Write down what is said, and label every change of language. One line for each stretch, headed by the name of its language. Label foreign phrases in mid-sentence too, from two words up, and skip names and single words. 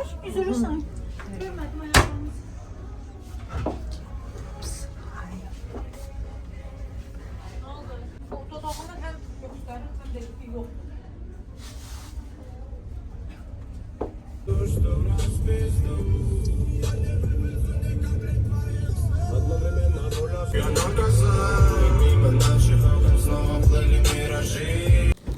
Azerbaijani: Üzülürsən. Görmədim ayaqlarını. Nə oldu? Dodağını həm göstərir, həm də ki, yoxdur.
Russian: Я наказал, мимо наших окон снова плыли миражи.